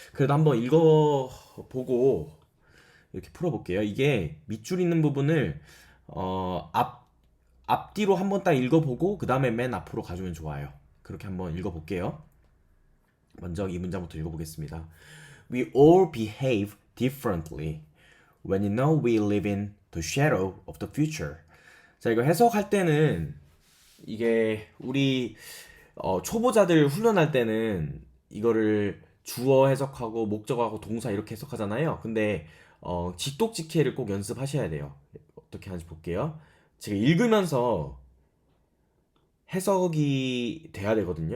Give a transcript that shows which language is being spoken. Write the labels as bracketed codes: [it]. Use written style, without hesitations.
[ko] 그래도 한번 읽어보고 이렇게 풀어볼게요. 이게 밑줄 있는 부분을 앞뒤로 한번 딱 읽어보고 그 다음에 맨 앞으로 가주면 좋아요. 그렇게 한번 읽어볼게요. 먼저 이 문장부터 읽어보겠습니다. [en] We all behave differently when you know we live in the shadow of the future. [ko] 자, 이거 해석할 때는 이게 우리 초보자들 훈련할 때는 이거를 주어 해석하고 목적하고 동사 이렇게 해석하잖아요. 근데 직독직해를 꼭 연습하셔야 돼요. 어떻게 하는지 볼게요. 제가 읽으면서 해석이 돼야 되거든요.